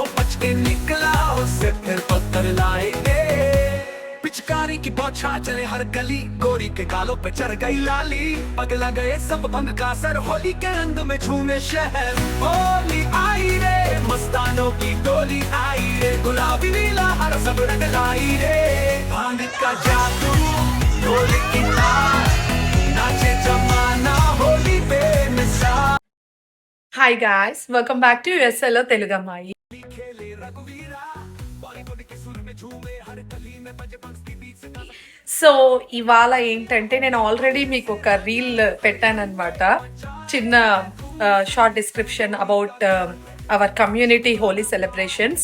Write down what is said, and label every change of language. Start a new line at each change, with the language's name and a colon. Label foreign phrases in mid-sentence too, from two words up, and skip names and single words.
Hindi: बच के निकला उससे फिर पत्थर लाएंगे पिचकारी की बौछार चले हर गली गोरी के गालों पे चढ़ गई लाली पगला गए सब भंग का असर होली के रंग में झूमे शहर होली आई रे मस्तानों की टोली आई रे गुलाबी नीला हरा सब रंग लाई रे भांग का जादू होली की ताल नाचे जमाना होली बेमिसाल.
English: Hi guys, welcome back to USLO Telugu Ammayi.
Telugu: సో ఇవాళ ఏంటంటే నేను ఆల్రెడీ మీకు ఒక రీల్ పెట్టానన్నమాట, చిన్న
English: short description about our community Holi celebrations.